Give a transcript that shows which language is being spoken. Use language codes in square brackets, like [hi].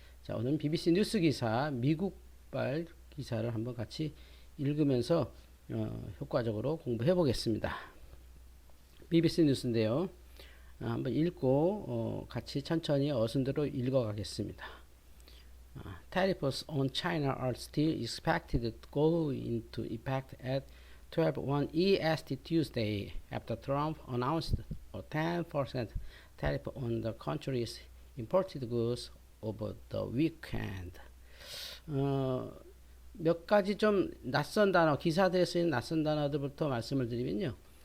[ko] 자, 오늘 BBC 뉴스 기사 미국발 기사를 한번 같이 읽으면서 효과적으로 공부해 보겠습니다. BBC 뉴스인데요. 한번 읽고 같이 천천히 어순대로 읽어 가겠습니다. [en] Tariffs on China are still expected to go into effect at 12:01 EST Tuesday after Trump announced a 10% tariff on the country's imported goods over the weekend. [ko] 몇 가지 좀 낯선 단어, 기사들에 쓰인 낯선 단어들부터 말씀을 드리면요.